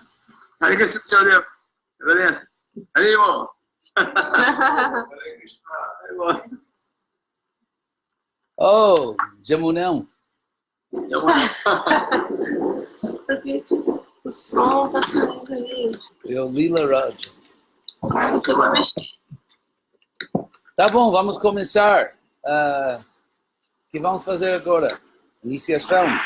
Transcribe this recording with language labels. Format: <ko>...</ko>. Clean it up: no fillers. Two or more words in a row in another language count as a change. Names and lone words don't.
<sa>हरे कृष्ण,</sa> <pt>Charya. Beleza.</pt> <sa>हरे कृष्ण.</sa> <pt>Oh, Jamunão. O som tá saindo aí. Eu Lila Raj. Eu vou mexer. Tá bom, vamos começar. O que vamos fazer agora? Iniciação.</pt>